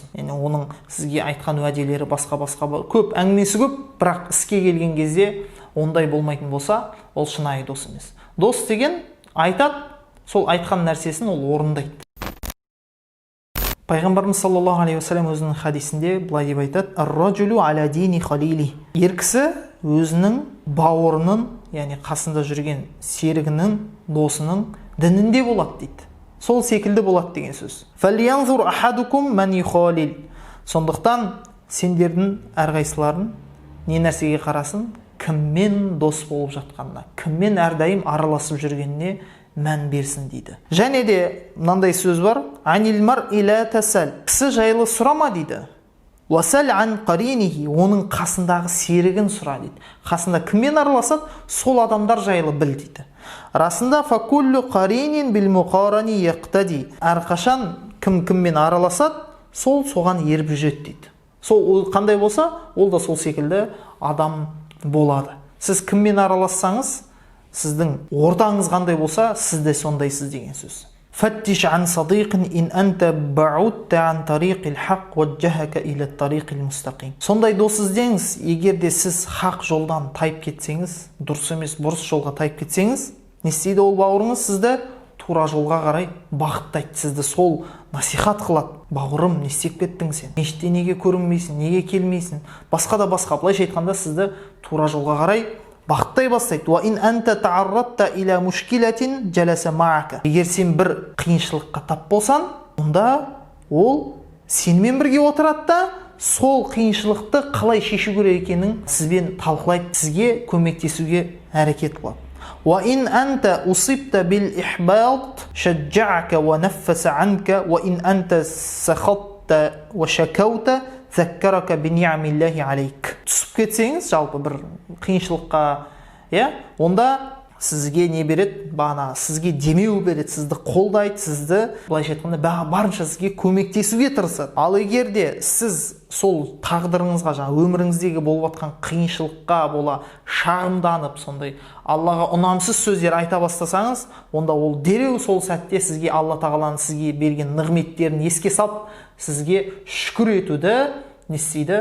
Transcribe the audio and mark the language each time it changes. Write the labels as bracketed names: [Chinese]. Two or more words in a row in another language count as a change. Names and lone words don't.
[Kazakh] Яғни оның сізге айтқан уәделері басқа көп, әңгімесі көп, бірақ іске келген кезде ондай болмайтын болса, ол шынайы дос емес. Дос деген айтады, сол айтқан нәрсесін ол орындайды. Пайғамбарымыз [Arabic] صلى الله عليه وسلم [Kazakh] өзінің хадисінде былай деп айтады: [Arabic] «الرجل على دين خليله». [Kazakh] Ер кісі өзінің бауырының, яғни қасында жүрген серігінің, досының дінінде болады дейді. Сол секілді болады деген сөз. [Arabic] «فلينظر أحدكم من يخالل». [Kazakh] Сондықтан сендердің әрқайсыларың не нәрсеге қарасын? Кіммен дос болып жатқанына, кіммен әрдайым араласып жүргеніне мән берсін дейді. Және де мынандай сөз бар: [Arabic] «عن المرء لا تسأل». [Kazakh] Кісі жайлы сұрама дейді. [Arabic] «وسل عن قرينه». [Kazakh] Оның қасындағы серігін сұра дейді. Қасында кіммен араласады, сол адамдар жайлы біл дейді. [Arabic] Расында فكل قرين بالمقارن يقتدي. [Kazakh] Әрқашан кіммен араласады, сол соған еріп жүреді дейді. Сол қандай болса, ол да сол секілді адам болады. Сіз кіммен аралассаңыз, сіздің ортаңыз қандай болса, сіз де сондайсыз деген сөз. [Arabic] فتش عن صديق إن أنت بعدت عن طريق الحق وجهك إلى طريق المستقيم. [Kazakh] Сондай дос іздеңіз, егер де сіз хақ жолдан тайып кетсеңіз, дұрыс емес бұрыс жолға тайып кетсеңіз, не істейді ол бауырыңыз? Сізді тура жолға қарай бағыттайды, сізді сол насихат қылады. Бауырым, не істеп кеттің сен? Мешітте неге көрінбейсің, неге келмейсің? Басқа да басқа, былайша айтқанда сізді тура жолға қарай бағыттай бастайды. [Arabic] «وإن أنت تعرضت إلى مشكلة جلس معك». [Kazakh] Егер сен бір қиыншылыққа тап болсаң, онда ол сенімен бірге отырады да, сол қиыншылықты қалай шешу керек екенін сізбен талқылайды, сізге көмектесуге әрекет қылады. [Arabic] «وإن أنت أصبت بالإحباط شجعك ونفس عنك وإن أنت سخطت وشكوت ذكرك بنعم الله عليك». [Kazakh] Түсіп кетсеңіз, жалпы бір қиыншылыққа, онда сізге не береді? Бағана сізге демеу береді, сізді қолдайды, сізді былайша айтқанда барынша сізге көмектесуге тырысады. Ал егер де сіз сол тағдырыңызға, өміріңіздегі болып жатқан қиыншылыққа бола шағымданып, сондай Аллаға ұнамсыз сөздер айта бастасаңыз, онда ол дереу сол сәтте сізге Алла тағаланың сізге берген нығметтерін еске салып, сізге шүкір етуді не істейді?